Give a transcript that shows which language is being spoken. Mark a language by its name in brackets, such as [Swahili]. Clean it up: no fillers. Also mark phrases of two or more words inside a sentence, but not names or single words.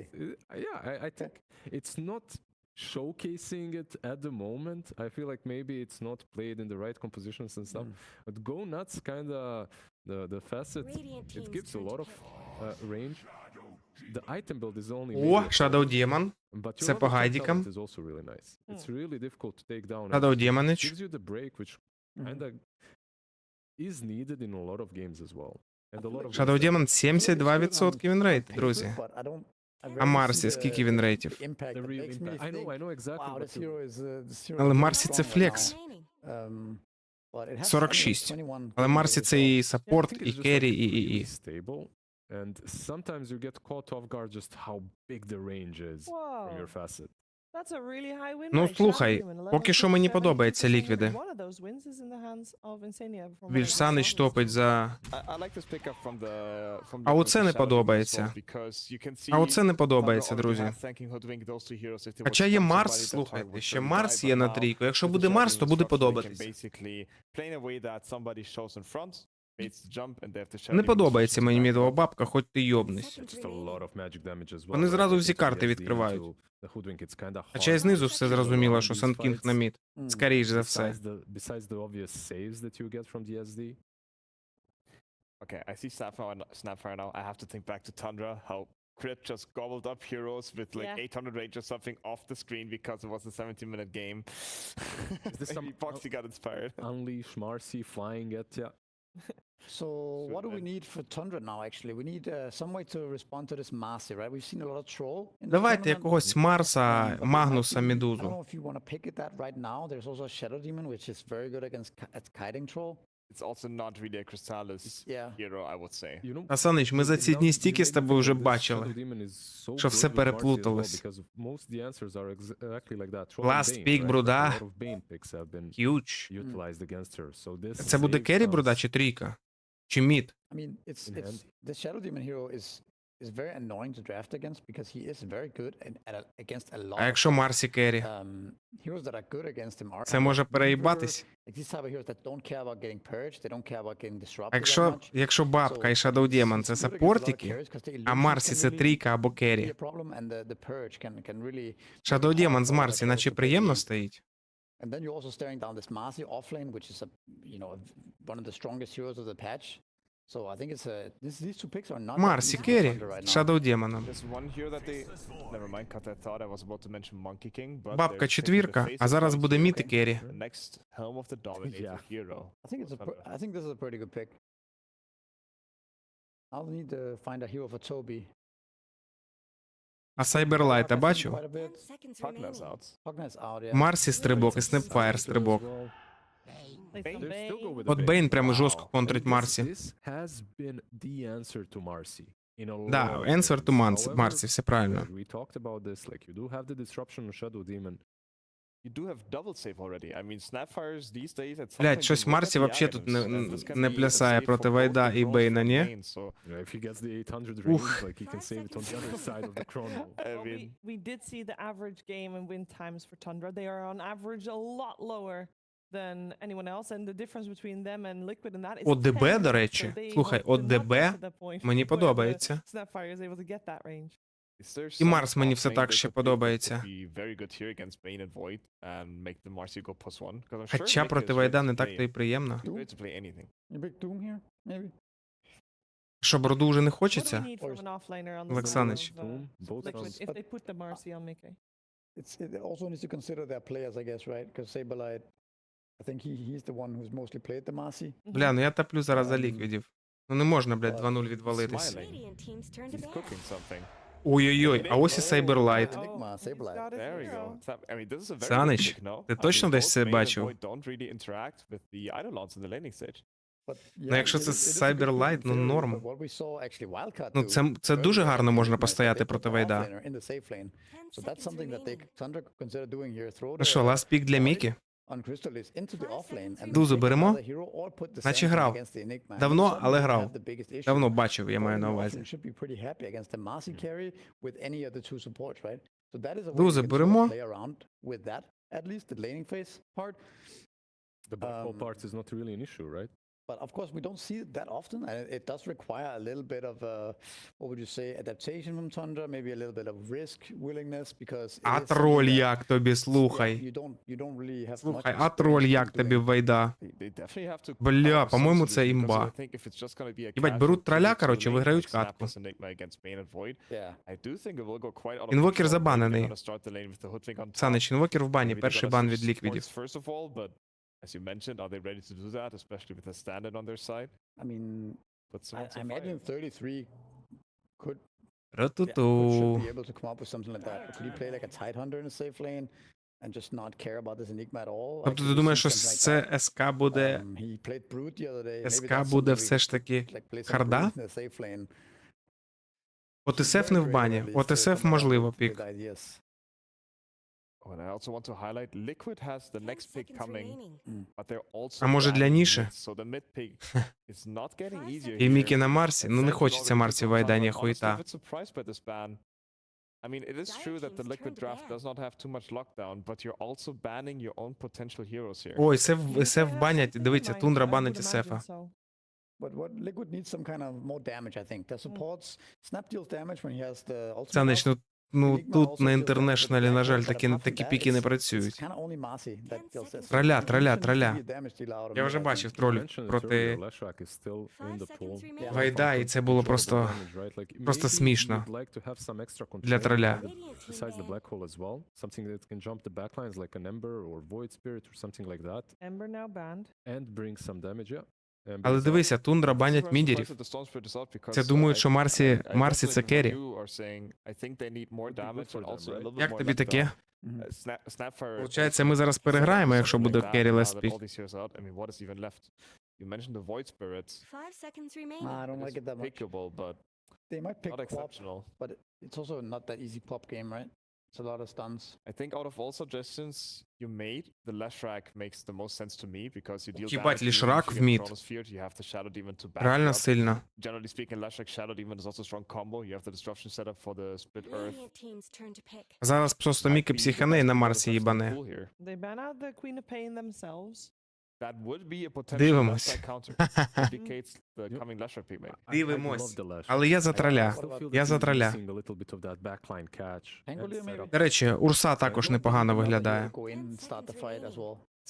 [English] I think it's not showcasing it at the moment. I feel like maybe it's not played in the right compositions and stuff. But Go Nuts kind of the facet. It gives a lot of range. The item build is only. [Ukrainian] О, Shadow Demon. Це по гайдікам. [English] Is also really nice. It's really difficult to take down. [Ukrainian] Shadow Demonич. [English] Gives you the break, which kind of is needed in a lot of games as well. And a lot of [Ukrainian] Shadow Demon 72% вінрейт, друзі. А Марсі скільки вінрейтів? [English] I know exactly. [Ukrainian] Але Марсі це флекс. 46. Але Марсі це і саппорт, і керрі, і. [English] Stable. And sometimes you get caught off guard just how big the range is from your facet. That's a really high win [Ukrainian] Ну, rate. слухай, Shadow Demon, поки що мені 11%, подобаються 52%. ліквіди. [English] One of those wins is in the hands of Insania from what I [Ukrainian] Більш Санич [English] saw. [Ukrainian] топить за... [English] I like this pickup from the [Ukrainian] А оце не подобається. А оце не подобається, друзі. Хоча є Марс, слухайте, ще Марс є на трійку. Якщо буде Марс, то буде подобатись. Не подобається мені мідова бабка, хоч ти йобнись. Вони зразу всі карти відкривають. Хоча й знизу все зрозуміло, що Сандкінг на мід. Скоріш за все. [English] Okay, I see Snapfire now. I have to think back to Tundra, how Crit just gobbled up heroes with like 800 range or something off the screen because it was a 17-minute game. Maybe Boxy got inspired. Unleash Marcy flying at ya. So what do we need for Tundra now, actually? We need some way to respond to this Marcy, right? We've seen a lot of troll in the [Ukrainian] Давайте [English] tournament. [Ukrainian] якогось Марса, Магнуса, [English] I don't [Ukrainian] Медузу. [English] know if you want to pick it that right now. There's also a Shadow Demon, which is very good against kiting troll. It's also not really a Crystallis hero, I would say. [Ukrainian] А Санич, ми за ці дні стільки з тобою вже бачили, що все переплуталось. [English] Last pick Бруда. Huge. [Ukrainian] Це буде керрі Бруда чи трійка? Чи мід? [English] I mean, it's the Shadow Demon hero is very annoying to draft against because he is very good against a lot. [Ukrainian] А якщо Марсі керрі? [English] Heroes that are good against him are. [Ukrainian] Це може переїбатись. [English] Like these type of heroes that don't care about getting purged, they don't care about getting disrupted. [Ukrainian] А якщо бабка і Shadow Demon це саппортики, а Марсі це трійка або керрі. Shadow Demon з Марсі наче приємно стоїть. [English] And then you're also staring down this Marcy offlane, which is one of the strongest heroes of the patch. So I think it's these two picks are not [Ukrainian] Марсі [English] that easy for [Ukrainian] керрі, [English] Thunder right now. [Ukrainian] Shadow Демоном. [English] There's one here that they... Never mind, cut I thought I was about to mention Monkey King, but [Ukrainian] Бабка [English] they're taking the [Ukrainian] четвірка, [English] face [Ukrainian] а [English] of [Ukrainian] зараз [English] Monkey [Ukrainian] буде [English] King. [Ukrainian] міти керрі. [English] The next Helm of the Dominator hero. I think this is a pretty good pick. I'll need to find a hero for Toby. [Ukrainian] А Сайберлайта бачив? [English] Quite a bit. Pugna's out. Pugna's out, yeah. [Ukrainian] Марсі стрибок і Снепфайр стрибок. От Бейн прямо жорстко контрить Марсі. Да, [English] answer to Марсі, [Ukrainian] все правильно. [English] You do have double save already. I mean, Snapfires these days at some [Ukrainian] Блядь, [English] point [Ukrainian] щось [English] you look at [Ukrainian] Марсі [English] the [Ukrainian] вообще [English] items, [Ukrainian] тут [English] and this can [Ukrainian] не [English] be a [Ukrainian] плясає [English] save [Ukrainian] проти [English] for [Ukrainian] Вайда [English] both [Ukrainian] і [English] the [Ukrainian] Бейна, [English] drones [Ukrainian] ні? [English] and the so If he gets the 800 Ух. range, like he can save it on the other side of the chrono. I mean, We did see the average game and win times for Tundra. They are on average a lot lower than anyone else, and the difference between them and Liquid and that is [Ukrainian] ОДБ, [English] 10, [Ukrainian] до [English] so [Ukrainian] речі. [English] they [Ukrainian] Слухай, [English] hope to not [Ukrainian] ОДБ [English] get to that point [Ukrainian] мені [English] where the [Ukrainian] подобається. [English] Snapfire is able to get that range. is there [Ukrainian] І [English] some [Ukrainian] Марс мені [English] top [Ukrainian] все [English] lane [Ukrainian] так [English] they [Ukrainian] ще [English] could pick that [Ukrainian] подобається. [English] would be very good here against Bane and Void and make the Marcy go +1? 'Cause I'm sure [Ukrainian] Хоча [English] Nick [Ukrainian] проти [English] is ready [Ukrainian] Вайда [English] to [Ukrainian] не так [English] play- [Ukrainian] то і приємно. [English] he's ready to play anything. You pick Doom here, maybe? [Ukrainian] Що, броду вже не [English] What do we [Ukrainian] хочеться? [English] need from an offlaner on the [Ukrainian] Олександрич. [English] side of, Liquid if they put the Marcy on Mickey? It also needs to consider their players, I guess, right? Because Saberlight, I think he's the one who's mostly played the Marcy. [Ukrainian] Бля, ну я таплю зараз за ліквідів. Ну не можна, блядь, 2-0 відвалитись. [English] Smiling. He's cooking something. [Ukrainian] Ой-ой-ой, а ось і Сайберлайт. [English] Enigma, Saberlight. There we go. I mean, this is a very [Ukrainian] Санич, [English] good pick, no? [Ukrainian] ти [English] I mean, [Ukrainian] точно десь [English] both [Ukrainian] це [English] Bane and [Ukrainian] бачив? [English] Void don't really interact with the Eidolons in the laning stage. [Ukrainian] Ну якщо це Сайберлайт, ну норм. [English] What we saw actually Wildcard [Ukrainian] Ну [English] do [Ukrainian] це дуже [English] earlier [Ukrainian] гарно [English] in the [Ukrainian] можна [English] Enigma is [Ukrainian] постояти [English] they put [Ukrainian] проти [English] the [Ukrainian] Вайда. [English] offlaner in the safe lane. So that's something that they Thunder could consider doing here. Throw [Ukrainian] Ну що, [English] the last pick [Ukrainian] для [English] Void [Ukrainian] Мікі? [English] on Crystallis into the offlane and [Ukrainian] Дузу [English] pick [Ukrainian] беремо? [English] another hero or put the [Ukrainian] Наче [English] Sandstorm [Ukrainian] грав. [English] against the Enigma. [Ukrainian] Давно, [English] Suddenly [Ukrainian] але [English] you [Ukrainian] грав. [English] have the biggest issue. [Ukrainian] Давно бачив, я [English] Void [Ukrainian] маю [English] in [Ukrainian] на [English] the [Ukrainian] увазі. [English] offlane should be pretty happy against the Marcy carry with any of the two supports, right? So that is a way [Ukrainian] Дузи [English] you can sort [Ukrainian] беремо. [English] of play around with that, at least the laning phase part. The black hole part is not really an issue, right? But of course, we don't see it that often, and it does require a little bit of, what would you say, adaptation from Tundra, maybe a little bit of risk, willingness, because it [Ukrainian] А [English] is something [Ukrainian] троль [English] that- [Ukrainian] як тобі, [English] yeah, [Ukrainian] слухай. [English] you don't really have much [Ukrainian] Слухай, а троль [English] experience [Ukrainian] як [English] in [Ukrainian] тобі [English] doing [Ukrainian] Вайда? [English] They definitely have to [Ukrainian] Бля, [English] cover [Ukrainian] по-моєму, [English] some [Ukrainian] це [English] solution, because [Ukrainian] імба. [English] I think if it's just gonna be a [Ukrainian] Їбать, [English] casual [Ukrainian] беруть троля, [English] 2v2 [Ukrainian] коротше, [English] lane [Ukrainian] виграють [English] like [Ukrainian] катку. [English] Snap plus Enigma against Bane and Void, Yeah. I do think it will go quite out of [Ukrainian] Інвокер [English] control. [Ukrainian] забанений. [English] They're gonna start the lane with the Hoodwink on top. [Ukrainian] Санич, інвокер в бані, [English] Maybe they [Ukrainian] перший [English] gotta [Ukrainian] бан [English] switch [Ukrainian] від ліквідів. [English] supports First of all, but as you mentioned, are they ready to do that, especially with the standard on their side? I mean, But someone's I on imagine fire. 33 could Ра-ту-ту. should be able to come up with something like that. Could he play like a Tidehunter in a safe lane and just not care about this Enigma at all? [Ukrainian] Тобто [English] Like, [Ukrainian] ти [English] we've [Ukrainian] думаєш, [English] seen [Ukrainian] що [English] something like that. [Ukrainian] це СК буде... [English] He played Brute the other day. Maybe [Ukrainian] СК [English] that's [Ukrainian] буде [English] something we [Ukrainian] все ж [English] could, [Ukrainian] таки [English] like, play some [Ukrainian] харда? [English] Brute in the safe lane. [Ukrainian] ОТСФ не в бані. ОТСФ можливо пік. [English] With ideas. Oh, and I also want to highlight Liquid has the next pick coming, but they're also [Ukrainian] А може для [English] banning [Ukrainian] ніші? [English] mid, so the mid pick is not getting easier [Ukrainian] І [English] here. [Ukrainian] Мікі на Марсі? Ну не [English] Sentinel [Ukrainian] хочеться [English] already [Ukrainian] Марсі [English] took [Ukrainian] Вайда, [English] Tundra. [Ukrainian] ні [English] I'm honestly a [Ukrainian] хуйта. [English] bit surprised by this ban. I mean, it is true that the Liquid draft does not have too much lockdown, but you're also banning your own potential heroes here. [Ukrainian] Ой, СФ банять, дивіться, Тундра банить СФа. [English] But what Liquid needs some kind of more damage, I think. The supports Snap deals damage when he has the ultimate. [Ukrainian] Санич, ну тут на інтернешналі, на жаль, такі піки не працюють. [English] Kind of only Marcy that deals this. Траля, He траля, shouldn't траля. be a damage dealer out of [Ukrainian] Я [English] mid, [Ukrainian] вже [English] I [Ukrainian] бачив [English] think. [Ukrainian] троль [English] Mentioned it [Ukrainian] проти [English] earlier, Leshrac is still in the pool. [Ukrainian] Вайда, і це було просто смішно для троля. [English] Besides the black hole as well, something that can jump the backlines like an Ember or Void Spirit or something like that, Ember now banned. and bring some damage, yeah. [Ukrainian] Але дивися, Тундра банять мідерів. Це думають, що Марсі це керрі. Як тобі таке? Получається, ми зараз переграємо, якщо буде керрі лест пік. [English] You mentioned the Void Spirit. 5 seconds remaining. I don't like it that much. Pickable, but They might pick not Quap, exceptional. but it's also not that easy Quap game, right? It's a lot of stuns. I think out of all suggestions you made, the Leshrac makes the most sense to me because you deal [Ukrainian] Їбать, [English] damage [Ukrainian] Лішрак [English] even if [Ukrainian] в [English] you get [Ukrainian] мід. [English] Chronosphere, you have the Shadow Demon to back [Ukrainian] Реально [English] you up. [Ukrainian] сильно. [English] Generally speaking, Leshrac Shadow Demon is also a strong combo. You have the disruption setup for the split earth. Radiant team's turn to pick. [Ukrainian] Зараз просто Міки психане і на Марсі їбане. [English] They ban out the Queen of Pain themselves. That would be a potential [Ukrainian] Дивимось. [English] Leshrac counter. Indicates the coming Leshrac pick maybe. [Ukrainian] Дивимось. Але я за троля. Я за троля. До речі, Урса також непогано виглядає. [English] Go in and start the fight as well.